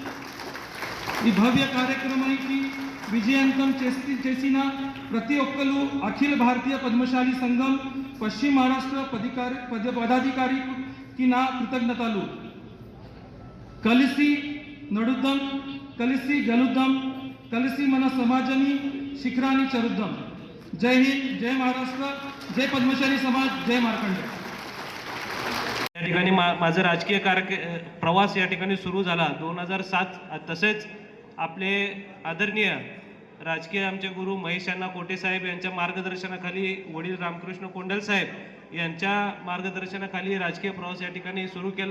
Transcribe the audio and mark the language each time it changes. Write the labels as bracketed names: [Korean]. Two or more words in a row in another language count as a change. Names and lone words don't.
[Telugu] ఈ భవ్య కార్యక్రమానికి విజయవంతం చేసిన ప్రతి ఒక్కరు అఖిల భారతీయ పద్మశాలి సంఘం పశ్చిమ మహారాష్ట్ర పదాధికారికి నా కృతజ్ఞతలు. కలిసి నడుద్దాం, కలిసి గెలుద్దాం, కలిసి మన సమాజాన్ని శిఖరాన్ని చేరుద్దాం. [Marathi] जय हिंद, जय महाराष्ट्र, जय पद्मशाली समाज, जय मार्कंड. या ठिकाणी माझं राजकीय प्रवास या ठिकाणी सुरू झाला 2007. तसेच आपले आदरणीय राजकीय आमचे गुरु महेश अण्णा कोटे साहेब यांच्या मार्गदर्शनाखाली, वडील रामकृष्ण कोंडल साहेब यांच्या मार्गदर्शनाखाली राजकीय प्रवास या ठिकाणी सुरू केला.